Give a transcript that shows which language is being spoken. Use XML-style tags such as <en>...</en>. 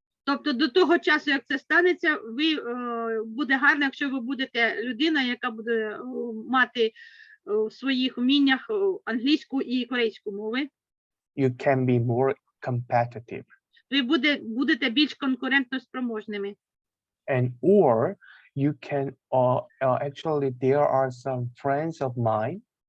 <uk>тобто до того часу, як це станеться, буде гарно, якщо ви будете людина, яка буде мати в своїх вміннях англійську і корейську мови,</uk> <en>you can be more competitive.</en> <uk>ви будете більш конкурентно спроможними.</uk> <en>And or you can actually there are some friends of mine</en>